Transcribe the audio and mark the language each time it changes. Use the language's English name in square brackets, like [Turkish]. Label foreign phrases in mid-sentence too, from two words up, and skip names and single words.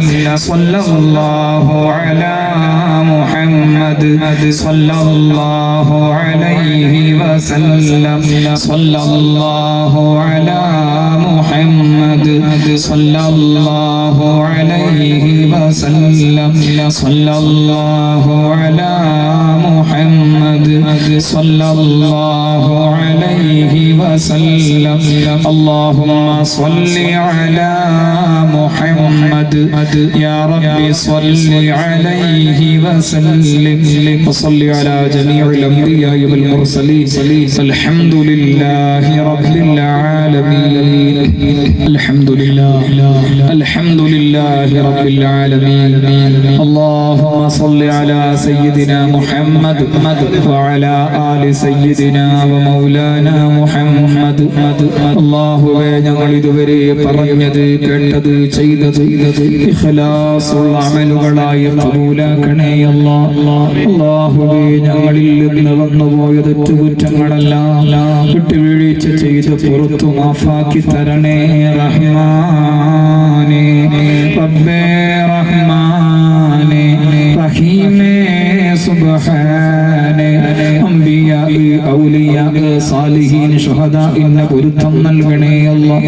[Arabic] صلى الله على محمد صلى الله عليه وسلم صلى الله على محمد صلى الله عليه وسلم صلى الله على محمد صلى الله عليه وسلم اللهم صل على محمد يا رب صل عليه وسلم وصل على جميع الأنبياء والمرسلين الحمد لله رب العالمين الحمد لله الحمد لله رب العالمين اللهم صل على سيدنا محمد وعلى آل سيدنا ومولانا محمد [Malayalam] അല്ലാഹുവേ, ഞങ്ങൾ ഇതുവരെ പറഞ്ഞത് കേട്ടത് ചെയ്തത് ഇഖ്ലാസുള്ള അമലുകളായി ഖബൂലാക്കണേ അല്ലാഹുവേ. ഞങ്ങളിൽ നിന്ന് വന്നുപോയ തെറ്റുകുറ്റങ്ങളെല്ലാം വിട്ടുവീഴ്ച ചെയ്ത് പുറത്തു മാഫാക്കി തരണേ റഹ്മാനേ റബ്ബേ റഹ്മാനേ റഹീമേ സുബ്ഹാനേ അംബിയാ ഔലിയാ സാലിഹീൻ ശുഹദാഇന് പൊരുത്തം നൽകണേ അല്ലാഹ്.